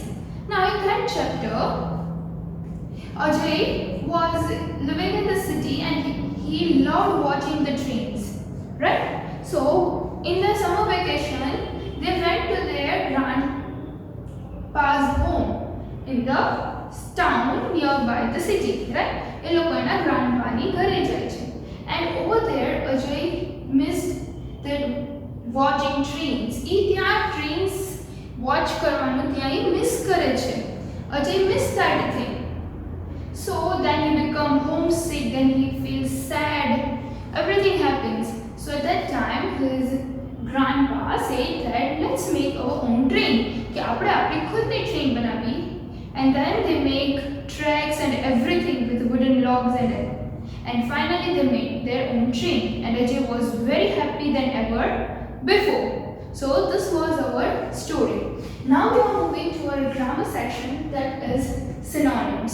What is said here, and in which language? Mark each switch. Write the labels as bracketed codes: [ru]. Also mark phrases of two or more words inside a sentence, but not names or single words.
[en] Now in that chapter, Ajay was living in the city and he loved watching the trains. Right? So, in the summer vacation, they went to their grandpa's home in the town nearby the city, right? [gu] એ લોકો એના grandpaની ઘરે જાય છે. [en] And over there, Ajay missed the watching trains. [gu] એ ત્યાં [en] trains watch [gu] કરવાનું ત્યાં એ miss કરે છે. [en] Ajay missed that thing. So then he become homesick, then he feels sad. Everything happens. So at that time, his grandpa said that let's make our own train. [gu] कि આપણે આપણી ખુદની train બનાવી. [en] And then they make tracks and everything with wooden logs and all. And finally they made their own train. And Ajay was very happy than ever before. So this was our story. Now we are moving to our grammar section, that is synonyms.